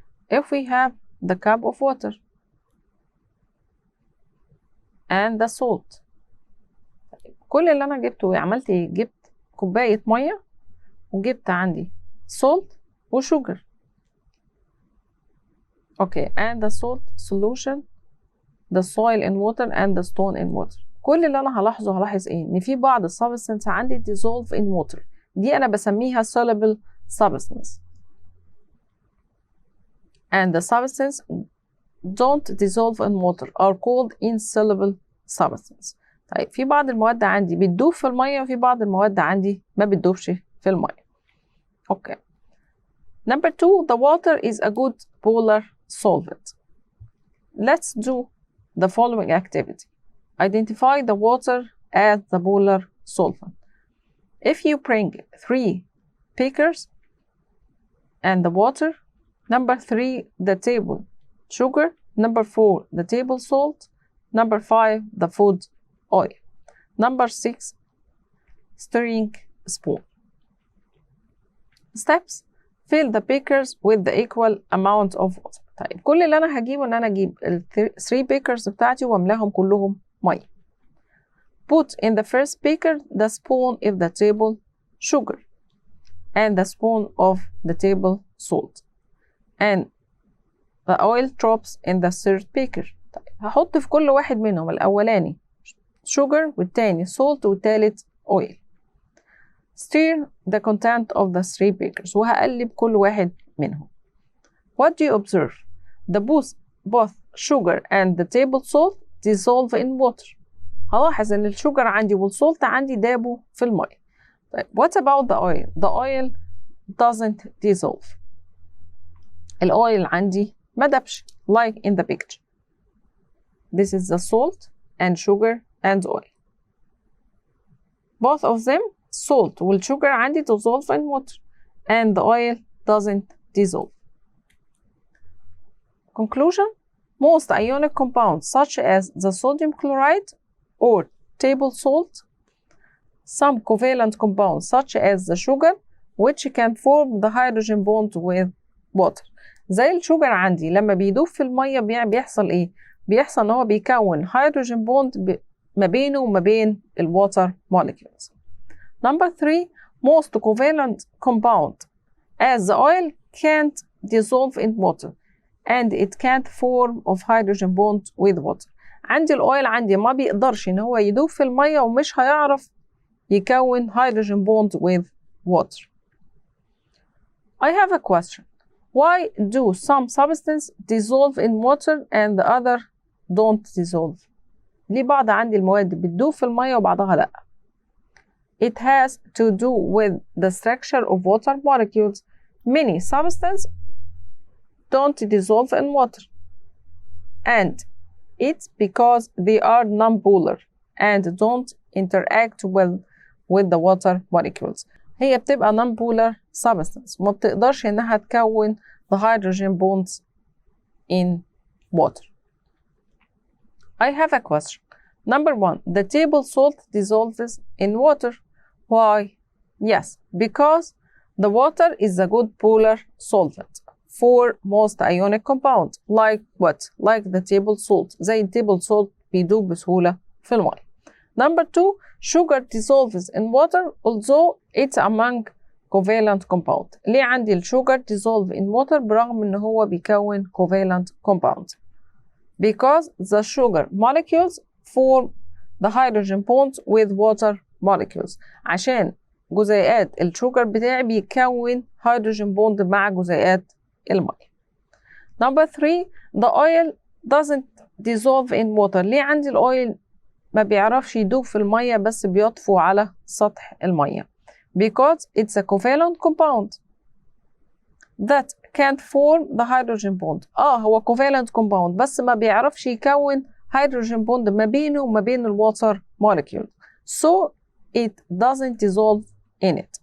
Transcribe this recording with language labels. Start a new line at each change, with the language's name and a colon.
English: If we have the cup of water and the salt,
Arabic: كل اللي أنا جبته عملت إيه؟ جبت كوباية مية وجبت عندي salt وsugar.
English: Okay, and the salt solution, the soil in water and the stone in water.
Arabic: كل اللي أنا هلاحظ إيه؟ إن في بعض substance عندي
English: dissolve in water.
Arabic: دي أنا بسميها soluble substance.
English: And the substance don't dissolve in water are called insoluble substance.
Arabic: طيب في بعض المواد عندي بتدوب في المية وفي بعض المواد عندي ما بتدوبش في المية.
English: Okay. Number 2, the water is a good polar solvent. Let's do the following activity. Identify the water as the polar solvent. If you bring 3 beakers and the water, number 3, the table sugar, number 4, the table salt, number 5, the food oil, number 6, stirring spoon. Steps: fill the beakers with the equal amount of water.
Arabic: طيب كل اللي أنا هجيبه إن أنا أجيب ال 3 beakers بتاعتي وأملاهم كلهم مية.
English: Put in the first beaker the spoon of the table sugar and the spoon of the table salt and the oil drops in the third beaker.
Arabic: طيب هحط في كل واحد منهم الأولاني sugar والتاني salt والتالت oil.
English: Stir the content of the 3 beakers
Arabic: وهقلب كل واحد منهم.
English: What do you observe? Both sugar and the table salt dissolve in water.
Arabic: هلاحظ إن الشوجر عندي والسولت عندي دابوا في المية. طيب
English: what about the oil? The oil doesn't dissolve.
Arabic: الأويل عندي ما دابش
English: like in the picture. This is the salt and sugar and oil. Both of them, salt والsugar عندي dissolve in water and the oil doesn't dissolve. Conclusion: most ionic compounds such as the sodium chloride or table salt, some covalent compounds such as the sugar which can form the hydrogen bond with water.
Arabic: زي الشوجر عندي لما بيدوب في المية بيحصل ايه؟ بيحصل ان هو بيكون hydrogen bond ما بينه وما بين الwater molecules.
English: Number 3, most covalent compound as the oil can't dissolve in water and it can't form of hydrogen bond with water.
Arabic: عندي الأويل عندي ما بيقدرش إن هو يدوب في المية ومش هيعرف يكون hydrogen bond with water.
English: I have a question. Why do some substances dissolve in water and the other don't dissolve?
Arabic: ليه بعض عندي المواد بتدوب في المية وبعضها لأ؟
English: It has to do with the structure of water molecules. Many substances don't dissolve in water and it's because they are nonpolar and don't interact well with the water molecules.
Arabic: هي بتبقى non-polar substance، ما بتقدرش إنها تكون
English: the hydrogen bonds in water. I have a question. Number 1. The table salt dissolves in water. Why? Yes, because the water is a good polar solvent for most ionic compounds. Like what? Like the table salt.
Arabic: زي التيبل salt بيدوب بسهولة في الماء.
English: Number 2. Sugar dissolves in water although it's among covalent compound.
Arabic: ليه عندي الشوجر dissolve in water برغم إن هو بيكون covalent compound؟
English: Because the sugar molecules form the hydrogen bonds with water molecules.
Arabic: عشان جزيئات الشوجر بتاعي بيكون hydrogen bond مع جزيئات الماء.
English: Number 3. The oil doesn't dissolve in water.
Arabic: ليه عندي الأويل ما بيعرفش يدوب في المية بس بيطفو على سطح المية؟
English: Because it's a covalent compound that can't form the hydrogen bond.
Arabic: هو covalent compound بس ما بيعرفش يكون hydrogen bond ما بينه وما بين الwater molecule.
English: So it doesn't dissolve in it.